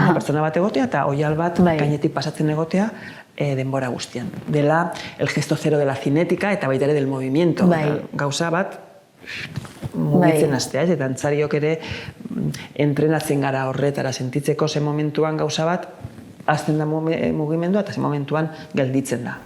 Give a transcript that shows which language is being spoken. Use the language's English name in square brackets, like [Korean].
[Basque] Pertsona bat egotea eta oial bat gainetik pasatzen egotea, denbora guztian. [Spanish] Dela el gesto cero de la cinética [Basque] eta baita ere [Spanish] del movimiento. [Basque] Gauza bat mugitzen hastea, eta antzariok ere entrenatzen gara horretara sentitzeko ze momentuan gauza bat hasten da mugimendua eta ze momentuan gelditzen da.